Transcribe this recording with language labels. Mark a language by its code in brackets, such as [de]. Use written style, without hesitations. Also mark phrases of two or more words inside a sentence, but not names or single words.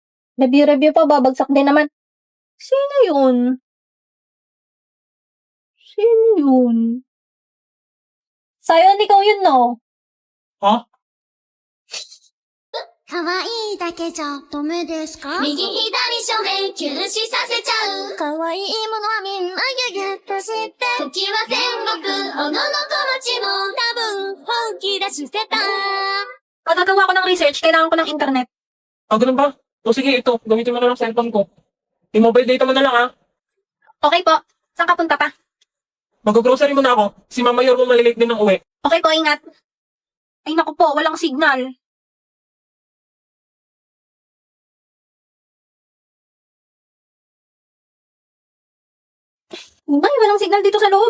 [tl] Review pa, babagsak din naman. Sino yun? Sino yun? Sayon, ikaw yun, no? Ha? [ja] 可愛いだけじゃダメですか右左正面吸収させちゃう可愛いものはみんなギュギュッとして時は戦国おののこ町も多分本気出してた [tl] Pagkagawa ko ng research, kailangan ko ng internet. Ganun ba? O sige, ito. Gamitin mo na lang cellphone ko. I-mobile data mo na lang, ha? Okay po. Saan ka punta pa? Mag-grocery muna ako. Si Mama Yor mo malilate din ng uwi. Okay po, ingat. Ay naku po, walang signal. Ay, walang signal dito sa loob.